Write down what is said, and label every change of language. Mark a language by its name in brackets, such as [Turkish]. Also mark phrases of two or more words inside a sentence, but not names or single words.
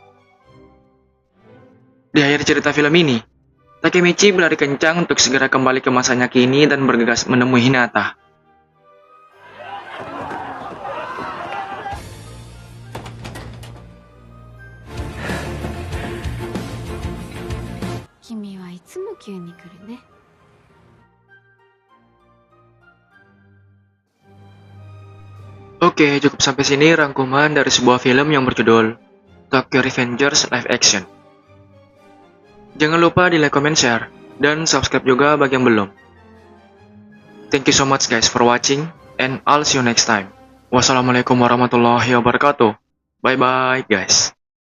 [Indonesian] Di akhir cerita film ini, Takemichi berlari kencang untuk segera kembali ke masanya kini dan bergegas menemui Hinata. [Japanese] 君はいつも急に来るね. [Indonesian] Oke, cukup sampai sini rangkuman dari sebuah film yang berjudul Tokyo Revengers Live Action. Jangan lupa di like, comment, share, dan subscribe juga bagi yang belum. [English] Thank you so much guys for watching, and I'll see you next time. [Arabic] والسلام عليكم ورحمة الله وبركاته. [English] Bye bye guys.